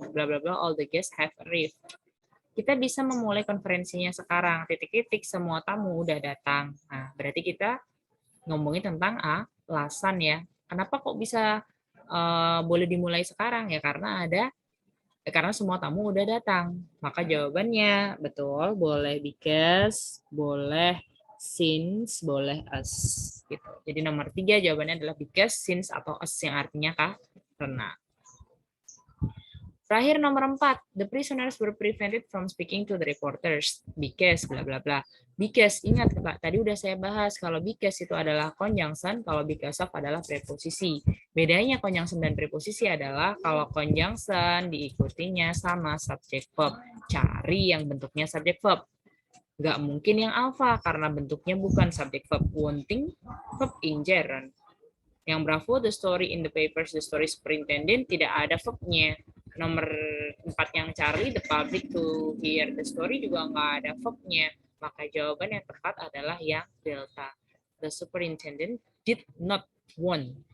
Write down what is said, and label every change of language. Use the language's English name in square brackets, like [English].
[English] Bla bla bla, all the guests have arrived. [Indonesian] Kita bisa memulai konferensinya sekarang. Titik-titik, semua tamu udah datang. Nah, berarti kita ngomongin tentang alasan ya. Kenapa kok bisa boleh dimulai sekarang ya? Karena semua tamu udah datang. Maka jawabannya betul, boleh because, boleh since, boleh as. Gitu. Jadi nomor 3 jawabannya adalah because, since, atau as yang artinya karena. Terakhir nomor [English] 4, the prisoners were prevented from speaking to the reporters because bla bla bla. [Indonesian] Because, ingat Pak, tadi udah saya bahas kalau because itu adalah conjunction, kalau because of adalah preposisi. Bedanya conjunction dan preposisi adalah kalau conjunction diikutinya sama subject verb. Cari yang bentuknya subject verb. Nggak mungkin yang alpha karena bentuknya bukan subject verb. [English] Wanting, verb in gerund. [Indonesian] Yang Bravo, [English] the story in the papers, the story superintendent, [Indonesian] tidak ada verbnya. Nomor 4 yang Charlie, [English] the public to hear the story, [Indonesian] juga nggak ada verbnya. Maka jawaban yang tepat adalah yang delta. [English] The superintendent did not want.